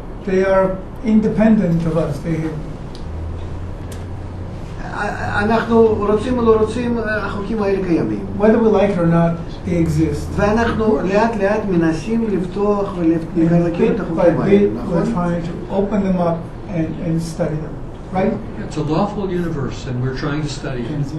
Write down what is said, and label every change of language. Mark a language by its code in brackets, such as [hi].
[en] They are independent of us. [he] אנחנו רוצים או לא רוצים, החוקים האלה קיימים. [en] Whether we like it or not, they exist. [he] ואנחנו לאט מנסים לפתוח ולהכיר את החוקים האלה. [en] We're trying to open them up and study them. Right? It's a lawful universe and we're trying to study it.